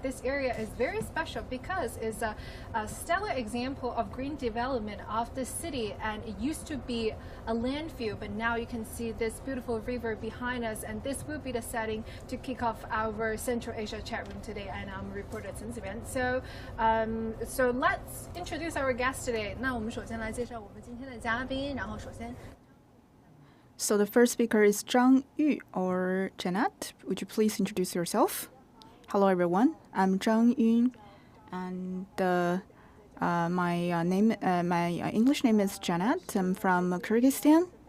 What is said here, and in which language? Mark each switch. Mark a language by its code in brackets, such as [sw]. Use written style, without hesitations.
[en] This area is very special because it's a stellar example of green development of the city, and it used to be a landfill, but now you can see this beautiful river behind us, and this will be the setting to kick off our Central Asia chat room today. And I'm reporter Cen Ziyuan. So let's introduce our guest today. [zh] 那我们首先来介绍我们今天的嘉宾，然后首先 [en] So the first speaker is Zhang Yu, or Zhanat. Would you please introduce yourself? Hello everyone, I'm Zhang Yu, and my English name is Zhanat. I'm from Kyrgyzstan.